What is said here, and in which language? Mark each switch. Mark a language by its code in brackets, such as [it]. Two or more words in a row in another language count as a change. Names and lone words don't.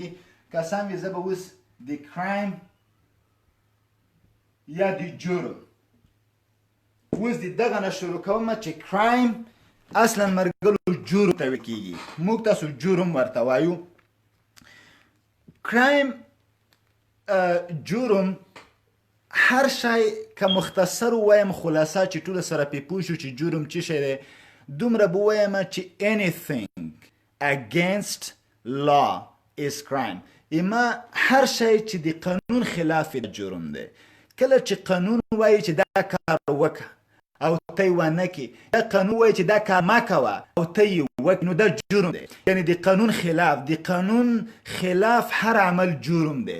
[ps] که سم وي زه به اوس د کرایم یا د جرم اوس د دغه نه شروع کوم چې کرایم اصلا مرګلو جرم ته ویل کېږي، موږ تاسو جرم ورته وایو. کرایم جرم هر شی که مختصر ووایم خلاصه چې ټوله سره پې پوه شو چې جرم څه شی دی دومره به ووایم چې [en] anything against law is crime. [ps] اما هر شی چې د قانون خلاف جرم دی. کله چې قانون وایي چې دا کار وکړه او ته یې ونه کړې، دا قانون وایي چې دا کار مه کوه او ته یې وکړې، نو دا جرم دی. یعنې د قانون خلاف، د قانون خلاف هر عمل جرم دی.